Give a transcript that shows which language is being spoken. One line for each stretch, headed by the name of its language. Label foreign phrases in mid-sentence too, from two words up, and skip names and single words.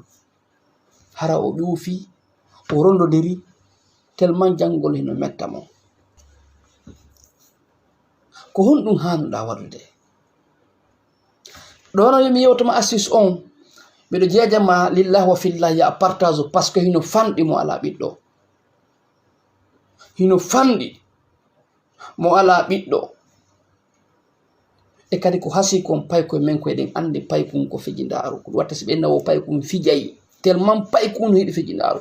Fula: hara o ƴuufi, o rondodiri tellement jangugol hino metta mo. ko honɗum hanuɗa waɗude? ɗono yomi yewtoma astuce on miɗo jejama lillahi wa fillahi ya
French: partage par ce que
Fula: hino fanɗi mo ala ɓiɗɗo, hino fanɗi mo ala ɓiɗɗo. e kadi ko hasi kon paykoye men koyeɗen andi paykum ko fijindaru. ko watta si ɓe nawo paykum fijayi tellement paykum no yiɗi fijindaru.